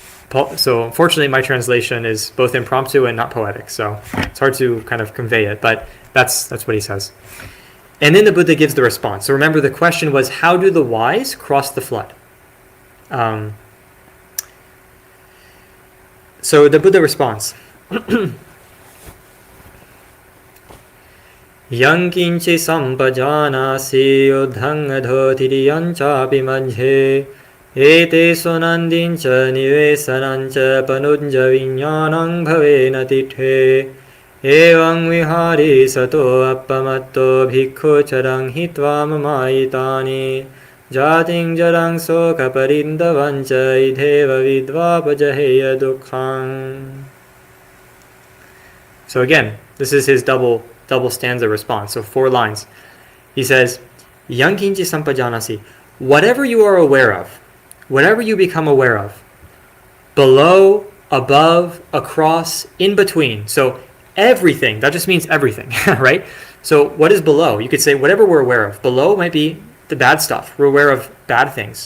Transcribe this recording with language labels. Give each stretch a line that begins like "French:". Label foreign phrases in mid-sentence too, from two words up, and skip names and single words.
English: So unfortunately, my translation is both impromptu and not poetic. So it's hard to kind of convey it, but that's what he says. And then the Buddha gives the response. So remember, the question was, how do the wise cross the flood? So the Buddha responds,
Pali: Yang kinchi sampajanasi yodhanga dhotiryanchapi madhye ete sonandincha nivesanancha panujja vinyanang bhavena tithe Evaṃ vihārī sato appamatto bhikkhu charang hitva mamayitani jātiṃ jarang soka parindavancha idheva vidvapajaheya dukkhang.
English: So again, this is his double stanza response. So 4 lines. He says,
Pali: Yang kinchi sampajanasi.
English: Whatever you are aware of, whatever you become aware of, below, above, across, in between. So everything, that just means everything, right? So what is below? You could say whatever we're aware of. Below might be the bad stuff. We're aware of bad things.